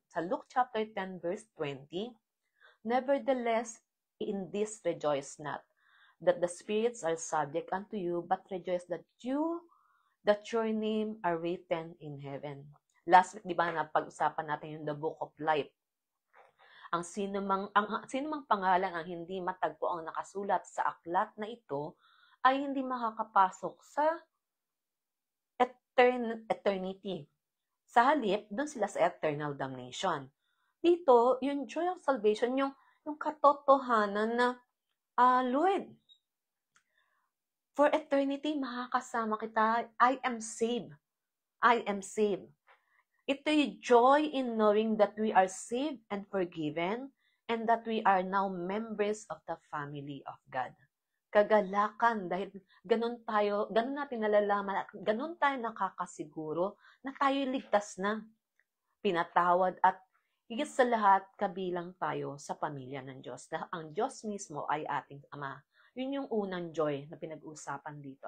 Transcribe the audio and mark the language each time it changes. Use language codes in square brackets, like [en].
[en] Sa Luke chapter 10 verse 20, nevertheless, in this rejoice not, that the spirits are subject unto you, but rejoice that your name are written in heaven. [tl] Last week, di ba, napag-usapan natin yung [en] the book of life. [tl] Ang sino mang pangalan ang hindi matagpo ang nakasulat sa aklat na ito ay hindi makakapasok sa eternity. Sa halip, doon sila sa eternal damnation. Dito, yung joy of salvation, yung katotohanan na, Lord, for eternity, makakasama kita. [en] I am saved. I am saved. [tl] Ito yung [en] joy in knowing that we are saved and forgiven and that we are now members of the family of God. [tl] Kagalakan dahil ganun natin nalalaman at ganun tayo nakakasiguro na tayo ligtas na, pinatawad at higit sa lahat kabilang tayo sa pamilya ng Diyos. Na ang Diyos mismo ay ating Ama. Yun yung unang joy na pinag-uusapan dito.